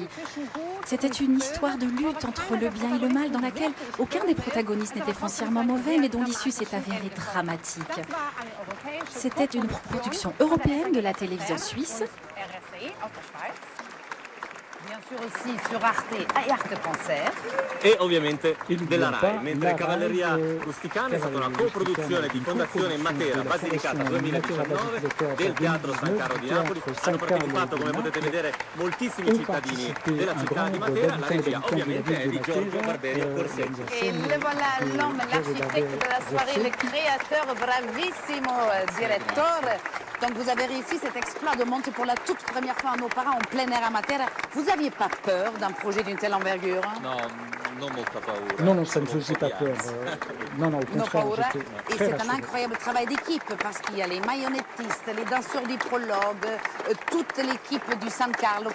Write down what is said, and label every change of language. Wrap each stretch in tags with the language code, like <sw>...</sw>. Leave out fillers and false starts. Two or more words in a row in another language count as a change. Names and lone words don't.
<fr>C'était une histoire de lutte entre le bien et le mal dans laquelle aucun des protagonistes n'était foncièrement mauvais, mais dont l'issue s'est avérée dramatique. C'était une production européenne de la télévision suisse. Bien sûr aussi sur Arte e Arte Concert.</fr> <it>E ovviamente della RAI, mentre Cavalleria Rusticana è stata una coproduzione di Fondazione Matera, Basilicata 2019, del Teatro San Carlo di Napoli. Hanno partecipato, come potete vedere, moltissimi cittadini della città di Matera. La regia ovviamente è di Giorgio Barberio Corsetti.</it> <fr>Et le voilà l'homme, l'architecte de la soirée, le créateur,</fr> <it>bravissimo direttore.</it> <fr>Donc vous avez réussi cet exploit de monter pour la toute première fois en opéra en plein air à Matera. Vous n'aviez pas peur d'un projet d'une telle envergure?</fr> <it>No,</it> <fr>Non, ça ne faisait pas peur. Non, au contraire, j'étais Et très c'est un rassuré. incroyable travail d'équipe parce qu'il y a les marionnettistes, les danseurs du prologue, toute l'équipe du San Carlo.</fr>